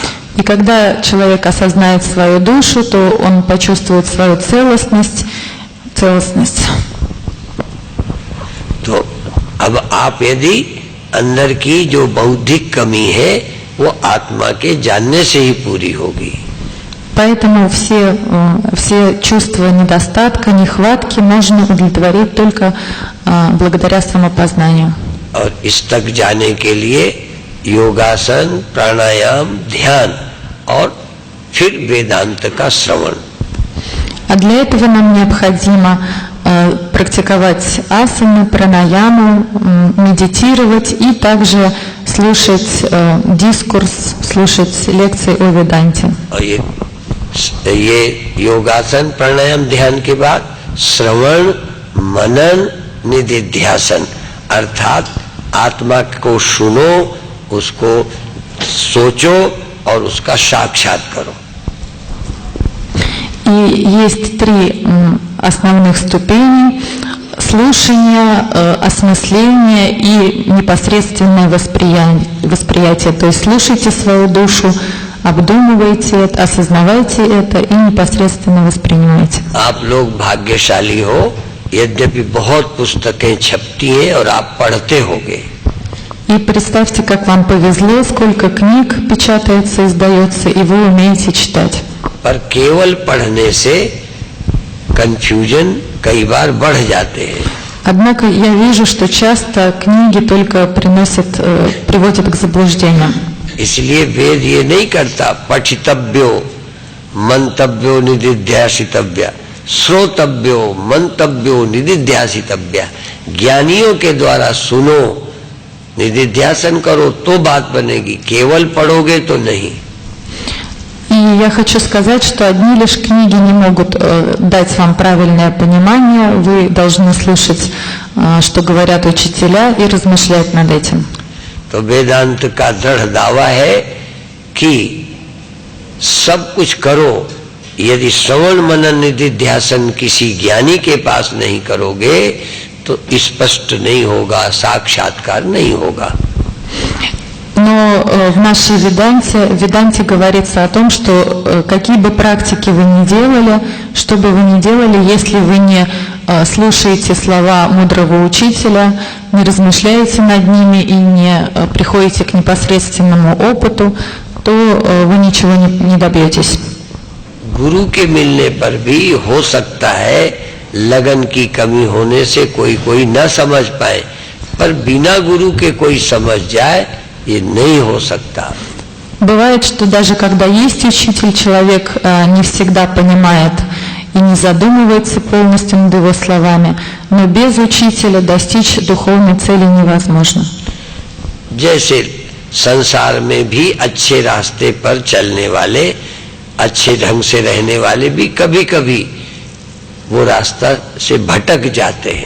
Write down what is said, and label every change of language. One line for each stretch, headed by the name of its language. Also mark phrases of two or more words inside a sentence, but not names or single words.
Russian: И когда человек осознает свою душу, то он почувствует свою целостность.
Hindi: तो अब आप यदि अंदर की जो बौद्धिक कमी है वो आत्मा के जानने से ही पूरी होगी।
Russian: Поэтому все чувства недостатка, нехватки можно удовлетворить только благодаря самопознанию.
Hindi: और इस तक जाने के लिए योगासन, प्राणायाम, ध्यान और फिर वेदांत का श्रवण।
Russian: А для этого нам необходимо практиковать асаны, пранаяму, медитировать и также слушать дискурс, слушать лекции о Веданте.
Hindi: और ये योगासन, प्राणायाम, ध्यान के बाद श्रवण, मनन, निधिध्यासन, अर्थात आत्मा को सुनो, उसको सोचो और उसका साक्षात करो।
Russian: И есть три основных ступени: слушание, осмысление и непосредственное восприятие. То есть слушайте свою душу, обдумывайте это, осознавайте это и непосредственно воспринимайте.
Hindi: आप लोग भाग्यशाली हो, यद्यपि बहुत पुस्तकें छपती हैं और आप पढ़ते होगे।
Russian: И представьте, как вам повезло, сколько книг печатается, издается, и вы умеете читать.
Hindi: पर केवल पढ़ने से कंफ्यूजन कई बार बढ़ जाते हैं।
Russian: Однако я вижу, что часто книги только приводят к заблуждениям.
Hindi: इसलिए वेद ये नहीं करता
Sanskrit: पठितव्यो मंतव्यो निदिध्यासितव्य, श्रोतव्यो मंतव्यो निदिध्यासितव्य।
Hindi: ज्ञानियों के द्वारा सुनो, निदिध्यासन करो तो बात बनेगी, केवल पढ़ोगे तो नहीं।
Russian: И я хочу сказать, что одни лишь книги не могут дать вам правильное понимание. Вы должны слушать, что говорят учителя, и размышлять над этим.
Hindi: तो वेदांत का दृढ़ दावा है कि सब कुछ करो, यदि श्रवण मनन निधिध्यासन किसी ज्ञानी के पास नहीं करोगे तो स्पष्ट नहीं होगा, साक्षात्कार नहीं होगा।
Russian: Но в нашей Веданте говорится о том, что какие бы практики вы ни делали, что бы вы ни делали, если вы не слушаете слова мудрого учителя, не размышляете над ними и не приходите к непосредственному опыту, то вы ничего не добьетесь.
Hindi: गुरु के मिलने पर भी हो सकता है लगन की कमी होने से कोई न समझ पाए, पर बिना गुरु के कोई समझ जाए ये नहीं हो सकता।
Russian: Бывает, что даже когда есть учитель, человек не всегда понимает и не задумывается полностью над его словами, но без учителя достичь духовной цели невозможно.
Hindi: जैसे संसार में भी अच्छे रास्ते पर चलने वाले, अच्छे ढंग से रहने वाले भी कभी कभी वो रास्ता से भटक जाते हैं।